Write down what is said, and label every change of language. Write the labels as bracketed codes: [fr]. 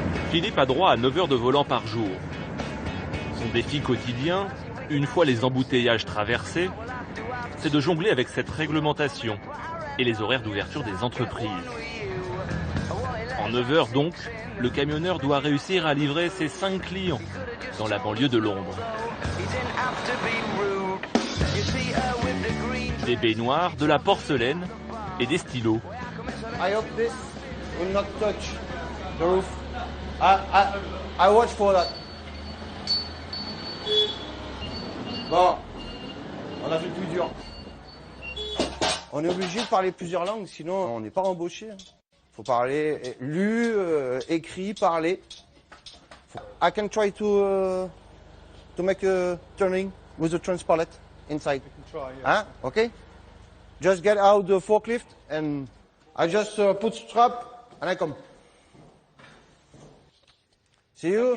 [fr] Philippe a droit à 9 heures de volant par jour. Son défi quotidien, une fois les embouteillages traversés, c'est de jongler avec cette réglementation et les horaires d'ouverture des entreprises. En 9 heures donc, le camionneur doit réussir à livrer ses 5 clients dans la banlieue de Londres. Des baignoires, de la porcelaine et des stylos. [en] I hope this will not touch the roof. I watch for that. [fr] Bon, on a fait le plus dur. On est obligé de parler plusieurs langues, sinon on n'est pas embauché. Faut parler lu, écrit, parler. [en] I can try to make a turning with the transpallet inside. Huh? Okay. Just get out the forklift and I just put strap and I come. See you.